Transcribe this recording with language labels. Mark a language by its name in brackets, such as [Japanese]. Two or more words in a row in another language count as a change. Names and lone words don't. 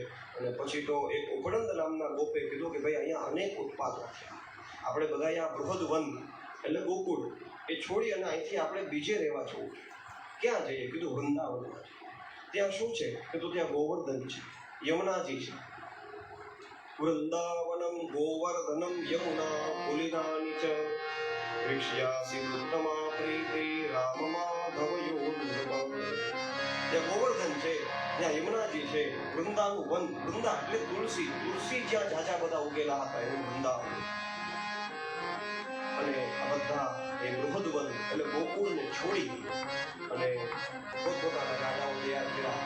[Gujarati] અને પછી તો એક ઉપનંદ નામના ગોપે કીધું કે ભાઈ અહીંયા અનેક ઉત્પાદો થયા, આપણે બધા અહીંયા બૃહદ વન એટલે ગોકુળ એ છોડી અને અહીંથી આપણે બીજે રહેવા જવું. ક્યાં જઈએ? કીધું વૃંદાવનમાં. ત્યાં શું છે? કીધું ત્યાં ગોવર્ધન છે, યમુનાજી છે. [Sanskrit] વૃંદાવનમ ગોવર્ધનમ યમુના પુલિનાની ચ ऋष्यासि उत्तमा प्रीति राम माधव योगम [Gujarati] જ્યાં ગોવર્ધન છે, જ્યાં યમુનાજી છે, વૃંદાનું વન, વૃંદા એટલે તુલસી, તુલસી જ્યાં ઝાઝા બધા ઉગેલા હતા એવું વૃંદાવન. અને આ બધા એ બૃહદ વન એટલે ગોકુળને છોડી અને પોતપોતાના ગાડાઓ તૈયાર કર્યા.